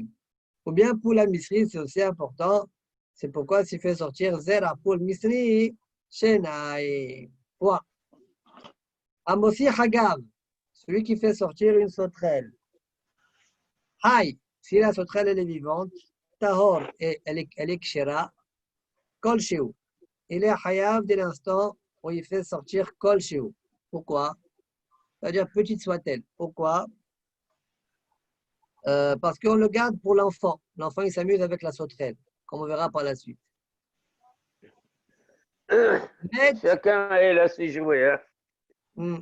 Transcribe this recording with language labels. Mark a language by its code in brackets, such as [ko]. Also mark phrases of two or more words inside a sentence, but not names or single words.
[fr] Ou bien pour la Misri, c'est aussi important. C'est pourquoi s'il fait sortir Zera pour le Misri, Shnaim. Point. [he] המוציא חגב, [fr] celui qui fait sortir une sauterelle. Haï, Si la sauterelle elle est vivante, tahor, et elle est kshera, [he] כל שהוא. [fr] Il est hayav dès l'instant où il fait sortir [he] כל שהוא. [fr] Pourquoi? C'est-à-dire petite soit-elle. Pourquoi? Parce qu'on le garde pour l'enfant. L'enfant, il s'amuse avec la sauterelle, comme on verra par la suite. Mais, Chacun est là, ses jouets. Hein.